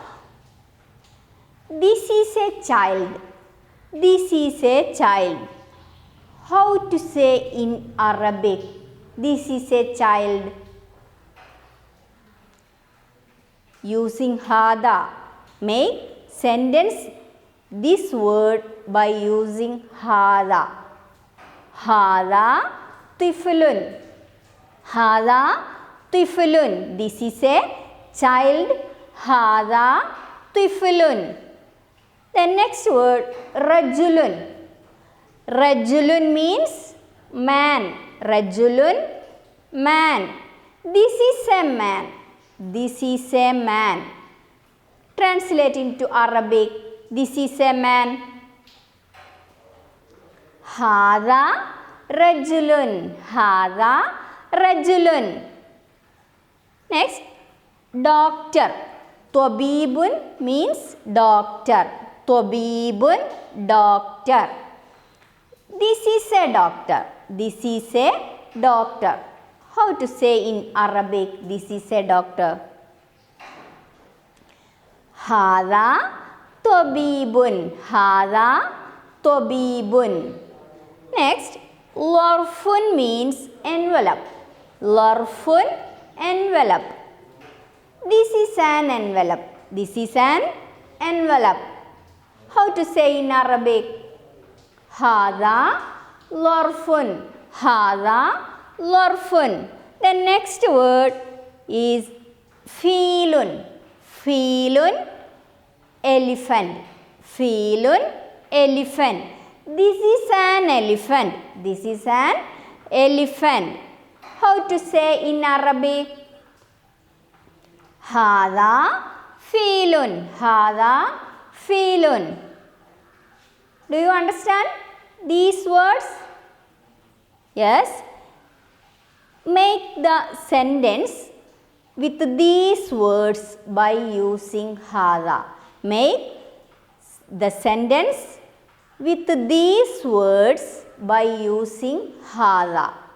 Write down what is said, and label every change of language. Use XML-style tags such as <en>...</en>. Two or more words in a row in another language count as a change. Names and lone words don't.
<en>This is a child. This is a child. How to say in Arabic, this is a child? Using hada. Make sentence this word by using hada.</en> <ar>هذا طفلٌ. هذا طفلٌ.</ar> <en>This is a child.</en> <ar>هذا طفلٌ.</ar> <en>The next word rajulun. Rajulun means man. Rajulun, man. This is a man. This is a man. Translate into Arabic. This is a man.</en> <ar>هذا رجلٌ. هذا رجلٌ.</ar> <en>Next, doctor. Tabibun means doctor. Tabibun, doctor. This is a doctor. This is a doctor. How to say in Arabic, this is a doctor?</en> <ar>هذا طبيبٌ. هذا طبيبٌ.</ar> <en>Next, larfun means envelope. Larfun, envelope. This is an envelope. This is an envelope. How to say in Arabic?</en> <ar>هذا ظرفٌ. هذا ظرفٌ.</ar> <en>The next word is feelun. Feelun, elephant. Feelun, elephant. This is an elephant. This is an elephant. How to say in Arabic?</en> <ar>هذا فيلٌ. هذا فيلٌ.</ar> <en>Do you understand these words? Yes. Make the sentence with these words by using hada. Make the sentence with these words by using hada.</en>